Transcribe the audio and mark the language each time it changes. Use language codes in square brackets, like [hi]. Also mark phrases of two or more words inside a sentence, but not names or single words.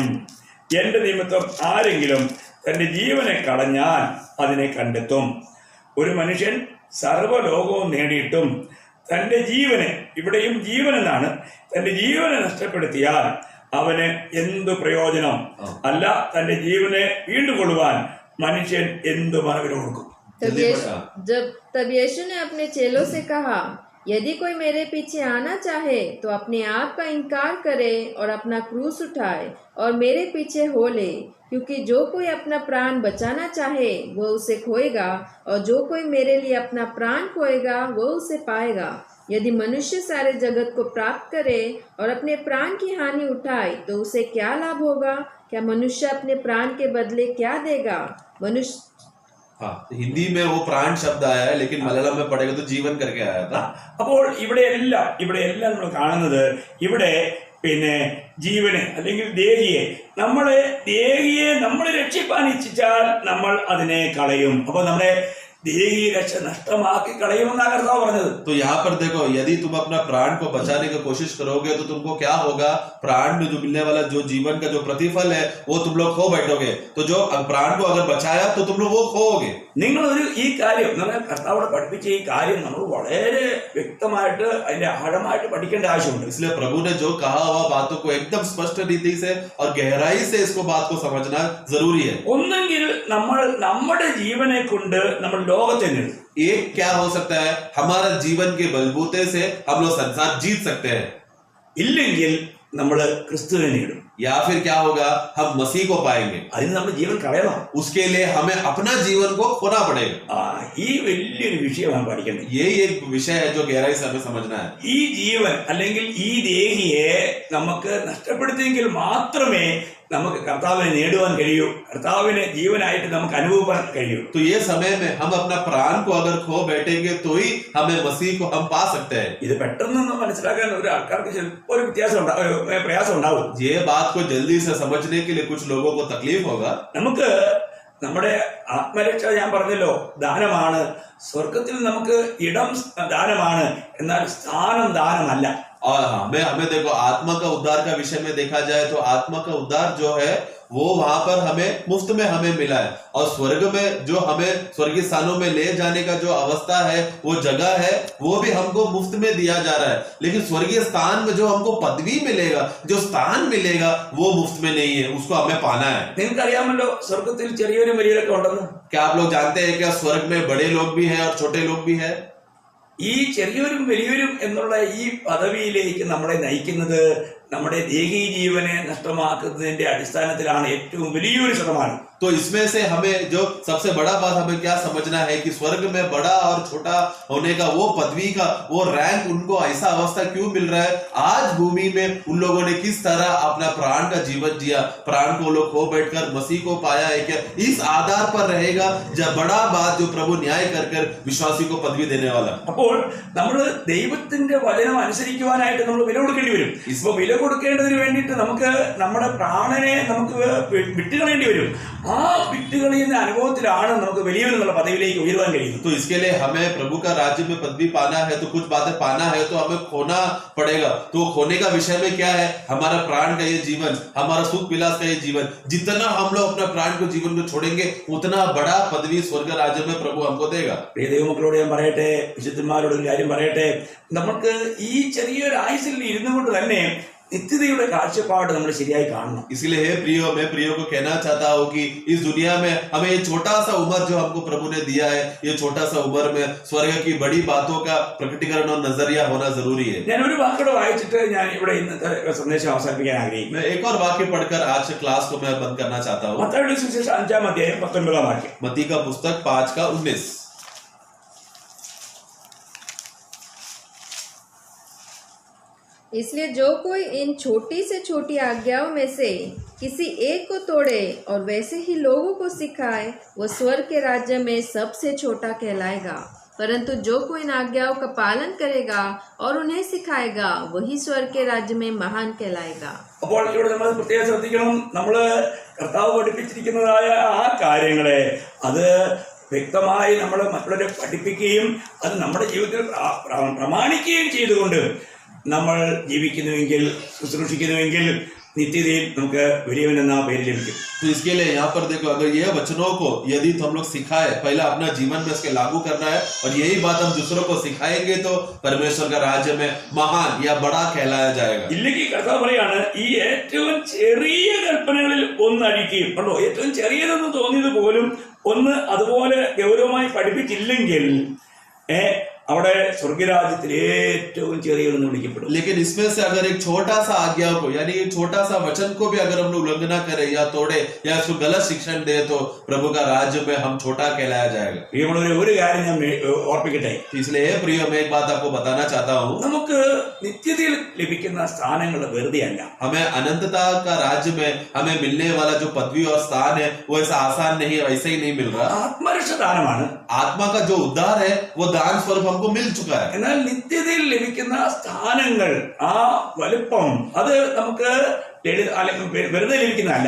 [ml] എന്റെ നിമിത്തം ആരെങ്കിലും തന്റെ ജീവനെ കളഞ്ഞാൽ അതിനെ കണ്ടെത്തും. ഒരു മനുഷ്യൻ സർവ്വലോകവും നേടിയിട്ടും തന്റെ ജീവനെ, ഇവിടെയും ജീവൻ എന്നാണ്, തന്റെ ജീവനെ നഷ്ടപ്പെടുത്തിയാൽ അവന് എന്തു പ്രയോജനം? അല്ല, തന്റെ ജീവനെ വീണ്ടുകൊള്ളുവാൻ മനുഷ്യൻ എന്തു മറവിൽ കൊടുക്കും? [hi] तब यीशु ने अपने चेलों से कहा, यदि कोई मेरे पीछे आना चाहे तो अपने आप का इनकार करे और अपना क्रूस उठाए और मेरे पीछे हो ले. क्योंकि जो कोई अपना प्राण बचाना चाहे वो उसे खोएगा, और जो कोई मेरे लिए अपना प्राण खोएगा वो उसे पाएगा. यदि मनुष्य सारे जगत को प्राप्त करे और अपने प्राण की हानि उठाए तो उसे क्या लाभ होगा? क्या मनुष्य अपने प्राण के बदले क्या देगा? मनुष्य हाँ, हिंदी में वो प्राण शब्द आया है, लेकिन मलयालम में पढ़ेगा तो जीवन करके आया था. [ml] അപ്പോൾ ഇവിടെയെല്ലാം നമ്മൾ കാണുന്നത് ഇവിടെ പിന്നെ ജീവനെ അല്ലെങ്കിൽ ദേഹിയെ നമ്മൾ രക്ഷിപ്പാൻ ഇച്ഛിച്ചാൽ നമ്മൾ അതിനെ കളയും. അപ്പൊ നമ്മുടെ ദേഹി രക്ഷ നഷ്ടമാക്കി കളയുമെന്നാണ് കർത്താവ് പറഞ്ഞത്. [hi] तो यहाँ पर देखो, यदि तुम अपना प्राण को बचाने की कोशिश करोगे तो तुमको क्या होगा? प्राण में जो मिलने वाला जो जीवन का जो प्रतिफल है वो तुम लोग खो बैठोगे. तो जो प्राण को अगर बचाया तो तुम लोग वो खोओगे. [ml] നിങ്ങളൊരു ഈ കാര്യം കർത്താവിടെ പഠിപ്പിച്ച ഈ കാര്യം നമ്മൾ വളരെ വ്യക്തമായിട്ട് അതിന്റെ ആഴമായിട്ട് പഠിക്കേണ്ട ആവശ്യമുണ്ട്. [hi] इसलिए प्रभु ने जो कहा हुआ बातों को एकदम स्पष्ट रीति से और गहराई से इसको बात को समझना जरूरी है. [ml] ഒന്നെങ്കിൽ നമ്മൾ നമ്മുടെ ജീവനെ കൊണ്ട് നമ്മൾ ലോകത്തെ നേടും. [hi] एक क्या हो सकता है? हमारा जीवन के बलबूते से हम लोग संसार जीत सकते हैं. [ml] ഇല്ലെങ്കിൽ നമ്മൾ ക്രിസ്തുവിനെ നേടും. [hi] या फिर क्या होगा? हम मसीह को पाएंगे. [ml] അതിന് നമ്മൾ ജീവൻ കളയണം. [hi] उसके लिए हमें अपना जीवन को खोना पड़ेगा. [ml] ഈ വലിയൊരു വിഷയമാണ് പഠിക്കേണ്ടത്. [hi] यही एक विषय है जो गहराई से हमें समझना है. [ml] ഈ ജീവൻ അല്ലെങ്കിൽ ഈ ദേഹിയെ നമുക്ക് നഷ്ടപ്പെടുത്തിയെങ്കിൽ മാത്രമേ നമുക്ക് കർത്താവിനെ നേടുവാൻ കഴിയൂ, കർത്താവിനെ ജീവനായിട്ട് നമുക്ക് അനുഭവിക്കാൻ കഴിയൂ. [hi] तो ये समय में हम अपना प्राण को अगर खो बैठेंगे तो ही हमें मसीह को हम पा सकते हैं. [ml] ഇത് പെട്ടെന്ന് മനസ്സിലാക്കാൻ ഒരു ആൾക്കാർക്ക് ചിലപ്പോൾ ഒരു പ്രയാസം ഉണ്ടാവും. [hi] ये बात को जल्दी से समझने के लिए कुछ लोगों को तकलीफ होगा. [ml] നമുക്ക് നമ്മുടെ ആത്മരക്ഷ ഞാൻ പറഞ്ഞല്ലോ ദാനമാണ്. സ്വർഗത്തിൽ നമുക്ക് ഇടം ദാനമാണ്, എന്നാൽ സ്ഥാനം ദാനമല്ല. [hi] और हमें देखो, आत्मा का उद्धार का विषय में देखा जाए तो आत्मा का उद्धार जो है वो वहां पर हमें मुफ्त में हमें मिला है. और स्वर्ग में जो हमें स्वर्गीय स्थानों में ले जाने का जो अवस्था है, वो जगह है, वो भी हमको मुफ्त में दिया जा रहा है. लेकिन स्वर्गीय स्थान में जो हमको पदवी मिलेगा, जो स्थान मिलेगा, वो मुफ्त में नहीं है, उसको हमें पाना है. [ml] നിങ്ങൾക്കറിയാമല്ലോ സ്വർഗത്തിൽ ചെറിയവരും വലിയവരൊക്കെ ഉണ്ടെന്ന്. [hi] क्या आप लोग जानते हैं क्या स्वर्ग में बड़े लोग भी हैं और छोटे लोग भी हैं? [ml] ഈ ചെറിയവരും വലിയവരും എന്നുള്ള ഈ പദവിയിലേക്ക് നമ്മളെ നയിക്കുന്നത് നമ്മുടെ ദേഹീ ജീവനെ നഷ്ടമാക്കുന്നതിന്റെ അടിസ്ഥാനത്തിലാണ് ഏറ്റവും വലിയൊരു ശതമാനം. [hi] तो इसमें से हमें जो सबसे बड़ा बात हमें क्या समझना है कि स्वर्ग में बड़ा और छोटा होने का वो पदवी का वो रैंक उनको ऐसा अवस्था क्यों मिल रहा है? आज भूमि में उन लोगों ने किस तरह अपना प्राण का जीवन जिया, प्राण को लोग खो बैठकर मसीह को पाया है क्या? इस आधार पर रहेगा जब बड़ा बात जो प्रभु न्याय कर विश्वासी को पदवी देने वाला. [ml] അപ്പോൾ നമ്മൾ ദൈവത്തിന്റെ വചനം അനുസരിക്കുവാനായിട്ട് നമ്മൾ വില കൊടുക്കേണ്ടി വരും. ഇപ്പൊ വില കൊടുക്കേണ്ടതിന് വേണ്ടിയിട്ട് നമുക്ക് നമ്മുടെ പ്രാണനെ നമുക്ക് വിട്ടുകളയേണ്ടി വരും. ആ വിട്ടുകളിൽ നിന്ന് അനുഭവത്തിലാണ് നമുക്ക് വലിയവനെന്നുള്ള പദവിയിലേക്ക് ഉയരുവാൻ കഴിയുന്നത്. [hi] तो इसके लिए हमें प्रभु का राज्य में पदवी पाना है, तो कुछ बातें पाना है तो हमें खोना पड़ेगा. तो खोने का विषय में क्या है? हमारा प्राण का ये जीवन, हमारा सुख विलास का ये जीवन. जितना हम लोग अपना प्राण को जीवन को छोड़ेंगे, उतना बड़ा पदवी स्वर्ग राज्य में प्रभु हमको देगा. [ml] പ്രിയ ദൈവമക്കളോട് ഞാൻ പറയട്ടെ, വിശുദ്ധന്മാരോട് ഒരു കാര്യം പറയട്ടെ, നമുക്ക് ഈ ചെറിയൊരു ആയുസിൽ ഇരുന്നു കൊണ്ട് തന്നെ നിത്യതയുടെ കാഴ്ചപ്പാട് നമ്മൾ ശരിയായി കാണണം. [hi] इसलिए हे प्रियो, मैं प्रियो को कहना चाहता हूँ कि इस दुनिया में हमें ये छोटा सा उम्र जो हमको प्रभु ने दिया है, ये छोटा सा उम्र में स्वर्ग की बड़ी बातों का प्रकटीकरण और नजरिया होना जरूरी है. [ml] ഞാൻ ഒരു വാക്കോടെ വായിച്ചിട്ട് ഞാൻ ഇവിടെ ഇന്നത്തെ സന്ദേശം അവസാനിപ്പിക്കാൻ ആഗ്രഹിക്കുന്നു. [hi] मैं एक और वाक्य पढ़कर आज के क्लास को मैं बंद करना चाहता हूँ. [ml] മത്തായിയുടെ സുവിശേഷം 5-ാം അധ്യായം 19-ാം വാക്യം. [hi] मत्ती का पुस्तक 5:19. इसलिए जो कोई इन छोटी से छोटी आज्ञाओं में से किसी एक को तोड़े और वैसे ही लोगों को सिखाए, वो स्वर्ग के राज्य में सबसे छोटा कहलाएगा. परंतु जो कोई इन आज्ञाओं का पालन करेगा और उन्हें सिखाएगा, वही स्वर्ग के राज्य में महान कहलाएगा. [ml] അപ്പോൾ ഇവിടെ നമ്മൾ പ്രത്യേകം ശ്രദ്ധിക്കണം, നമ്മള് കർത്താവ് പഠിപ്പിച്ചിരിക്കുന്നതായ ആ കാര്യങ്ങളെ അത് വ്യക്തമായി നമ്മൾ മറ്റുള്ളവരെ പഠിപ്പിക്കുകയും അത് നമ്മുടെ ജീവിതത്തിൽ പ്രമാണിക്കുകയും ചെയ്തുകൊണ്ട് നമ്മൾ ജീവിക്കുന്നുവെങ്കിൽ, ശുശ്രൂഷിക്കുന്നുവെങ്കിൽ नित्यदेव നമുക്ക് വലിയവനെന്ന പേര് ലഭിക്കും. [hi] तो इसके लिए यहाँ पर देखो, अगर ये वचनों को यदि हम लोग सिखाए, पहले अपना जीवन में इसके लागू करना है और यही बात हम दूसरों को सिखाएंगे तो परमेश्वर का राज्य में महान या बड़ा कहलाया जाएगा. [ml] ഇല്ലെങ്കിൽ കർത്താവ് പറയാണ്, ഈ ഏറ്റവും ചെറിയ കൽപ്പനകളിൽ ഒന്നഴിക്കുകയും കണ്ടോ, ഏറ്റവും ചെറിയതെന്ന് തോന്നിയത് പോലും ഒന്ന് അതുപോലെ ഗൗരവമായി പഠിപ്പിച്ചില്ലെങ്കിൽ അവിടെ സ്വർഗരാജ്യത്തിൽ ഏറ്റവും ചെറിയവനെന്ന് വിളിക്കപ്പെടും. [hi] लेकिन इसमें से अगर एक छोटा सा आज्ञा को यानी एक छोटा सा वचन को भी अगर हम लोग उल्लंघना करें या तोड़े या उसको गलत शिक्षण दे तो प्रभु का राज्य में हम छोटा कहलाया जाएगा. [ml] ഒരു കാര്യം ഞാൻ ഓർപ്പിക്കട്ടെ. [hi] इसलिए हे प्रियो, मैं एक बात आपको बताना चाहता हूँ. [ml] നമുക്ക് നിത്യതയിൽ ലഭിക്കുന്ന സ്ഥാനങ്ങൾ വെറുതെയല്ല. [hi] हमें अनंतता का राज्य में हमें मिलने वाला जो पदवी और स्थान है वो ऐसा आसान नहीं, वैसे ही नहीं मिल रहा. [ml] ആത്മരക്ഷ ദാനമാണ്. [hi] आत्मा का जो उद्धार है वो दान स्वरूप हमको मिल चुका है. [ml] എന്നാൽ നിത്യതയിൽ ലഭിക്കുന്ന സ്ഥാനങ്ങൾ, ആ വലുപ്പം, അത് നമുക്ക് വെറുതെ ലഭിക്കുന്നതല്ല.